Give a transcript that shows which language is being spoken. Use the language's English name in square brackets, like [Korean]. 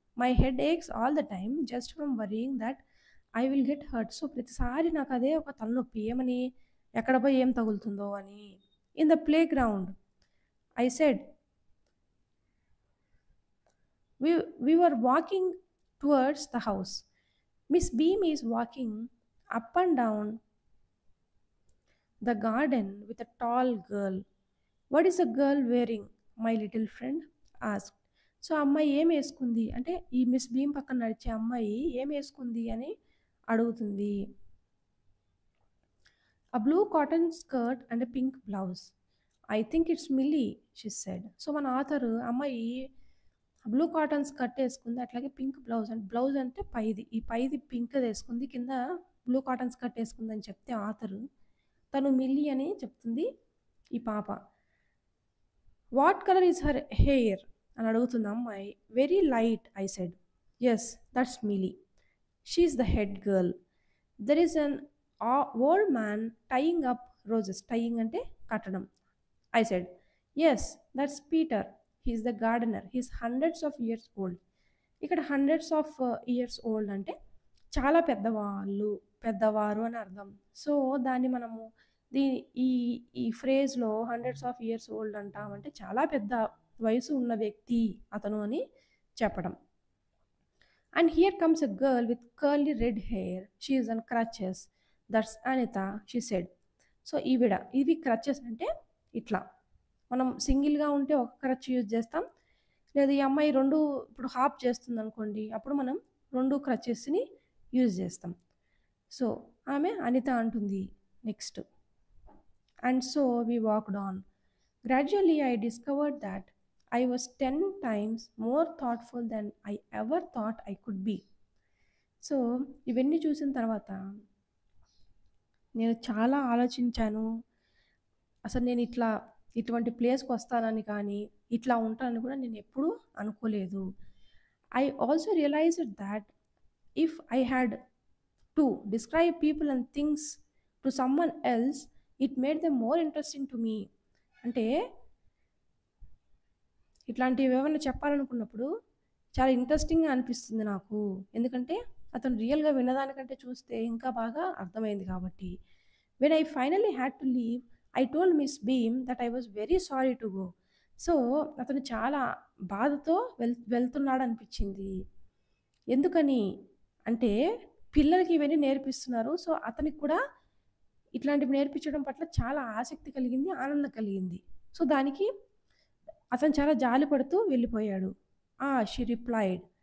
[English] My head aches all the time just from worrying that I will get hurt. [Telugu] So, ప్రతిసారి నాకు అదే ఒక తలనొప్పి. ఏమని? ఎక్కడ పోయి ఏం తగులుతుందో అని. [English] In the playground I said we were walking towards the house. Miss Beam is walking up and down the garden with a tall girl. What is the girl wearing? My little friend asked. [Telugu] So, ఆ అమ్మాయి ఏమేసుకుంది అంటే, ఈ miss beam పక్కన నడిచే అమ్మాయి ఏమేసుకుంది అని అడుగుతుంది. [English] "A blue cotton skirt and a pink blouse. I think it's Millie," she said. [Telugu] So, మన ఆథరు అమ్మాయి బ్లూ కాటన్ స్కర్ట్ ఏసుకుంది. అట్లాగే పింక్ బ్లౌజ్ అంటే బ్లౌజ్ అంటే పైది. ఈ పైది పింక్‌దేసుకుంది. కింద బ్లూ కాటన్ స్కర్ట్ ఏసుకుందని చెప్తే ఆథరు, తను మిల్లీ అని చెప్తుంది ఈ పాప. [English] "What colour is her hair?" [Telugu] అని అడుగుతుంది అమ్మాయి. [English] "Very light," I said. "Yes, that's Millie. She is the head girl. There is an old man tying up roses." [Telugu] Tying అంటే కట్టడం. [English] I said, "Yes, that's Peter. He's the gardener. He's hundreds of years old." [Telugu] ఇక్కడ hundreds of years old అంటే చాలా పెద్దవారు అని అర్థం. So, దాన్ని మనము దీ ఈ ఈ ఫ్రేజ్‌లో హండ్రెడ్స్ ఆఫ్ ఇయర్స్ ఓల్డ్ అంటామంటే చాలా పెద్ద వయసు ఉన్న వ్యక్తి అతను అని చెప్పడం. [English] "And here comes a girl with curly red hair. She is on crutches. That's Anita," she said. [Telugu] So, ఈవిడ ఇవి క్రచెస్ అంటే ఇట్లా మనం సింగిల్‌గా ఉంటే ఒక క్రచ్ యూజ్ చేస్తాం. లేదా ఈ అమ్మాయి 2 ఇప్పుడు హాప్ చేస్తుందనుకోండి. అప్పుడు మనం 2 క్రచెస్‌ని యూజ్ చేస్తాం. సో, ఆమె అనిత అంటుంది next. [English] "And so we walked on. Gradually I discovered that I was 10 times more thoughtful than I ever thought I could be." [Telugu] So, ఇవన్నీ చూసిన తర్వాత నేను చాలా ఆలోచించాను. అసలు నేను ఇటువంటి ప్లేస్‌కొస్తానని కానీ, ఇట్లా ఉంటానని కూడా నేనెప్పుడూ అనుకోలేదు. [English] I also realized that if I had to describe people and things to someone else, it made them more interesting to me. [Telugu] అంటే ఇట్లాంటివేవన్నా చెప్పాలనుకున్నప్పుడు చాలా ఇంట్రెస్టింగ్‌గా అనిపిస్తుంది నాకు. ఎందుకంటే అతను రియల్‌గా విన్నదానికంటే చూస్తే ఇంకా బాగా అర్థమైంది కాబట్టి. [English] When I finally had to leave, I told Miss Beam that I was very sorry to go. [Telugu] So, అతను చాలా బాధతో వెళ్తున్నాడనిపించింది. ఎందుకని అంటే పిల్లలకి ఇవన్నీ నేర్పిస్తున్నారు. సో, అతనికి కూడా ఇట్లాంటివి నేర్పించడం పట్ల చాలా ఆసక్తి కలిగింది, ఆనందం కలిగింది. సో, దానికి అతను చాలా జాలిపడుతూ వెళ్ళిపోయాడు. [English] She replied.